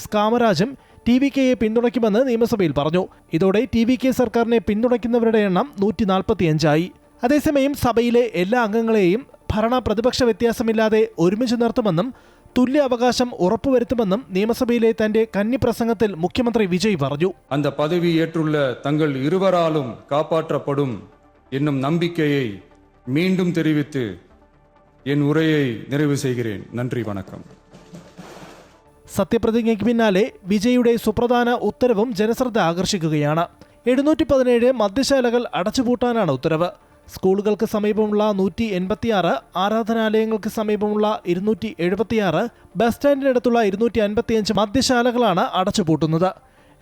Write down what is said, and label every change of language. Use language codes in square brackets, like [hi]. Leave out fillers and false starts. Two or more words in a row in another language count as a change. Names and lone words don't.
[ml] കാമരാജും TVKയെ പിന്തുണയ്ക്കുമെന്ന് നിയമസഭയിൽ പറഞ്ഞു. ഇതോടെ TVK സർക്കാരിനെ പിന്തുണയ്ക്കുന്നവരുടെ എണ്ണം 145 ആയി. അതേസമയം സഭയിലെ എല്ലാ അംഗങ്ങളെയും ഭരണ പ്രതിപക്ഷ വ്യത്യാസമില്ലാതെ ഒരുമിച്ച് നിർത്തുമെന്നും തുല്യ അവകാശം ഉറപ്പുവരുത്തുമെന്നും നിയമസഭയിലെ തന്റെ കന്നി പ്രസംഗത്തിൽ മുഖ്യമന്ത്രി വിജയ് പറഞ്ഞു. [ta] அந்த பதவி ஏற்றுள்ள தங்கள் இருவராலும் காப்பாற்றப்படும் என்னும் நம்பிக்கையை மீண்டும் தெரிவித்து என் உரையை நிறைவு செய்கிறேன். நன்றி, வணக்கம். [ml] സത്യപ്രതിജ്ഞയ്ക്ക് പിന്നാലെ വിജയുടെ സുപ്രധാന ഉത്തരവും ജനശ്രദ്ധ ആകർഷിക്കുകയാണ്. 717 മദ്യശാലകൾ അടച്ചുപൂട്ടാനാണ് ഉത്തരവ്. സ്കൂളുകൾക്ക് സമീപമുള്ള 186, ആരാധനാലയങ്ങൾക്ക് സമീപമുള്ള 276, ബസ് സ്റ്റാൻഡിനടുത്തുള്ള 255 മദ്യശാലകളാണ് അടച്ചുപൂട്ടുന്നത്.